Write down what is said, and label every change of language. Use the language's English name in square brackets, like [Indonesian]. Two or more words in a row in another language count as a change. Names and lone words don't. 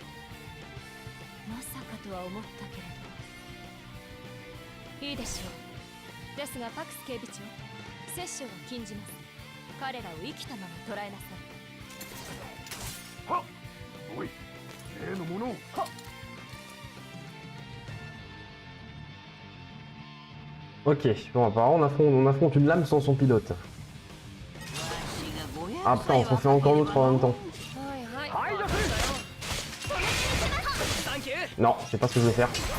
[Japanese] まさかとは思ったけれど。いいでしょう。ですがパクス警備長、摂取は禁じます。彼らを生きたまま捕らえなさい。はっ、おい、例のものを。はっ。 [French] Ok, bon apparemment on affronte une lame sans son pilote. Ah putain, on s'en fait encore l'autre en même temps. Non, je sais pas ce que je vais faire.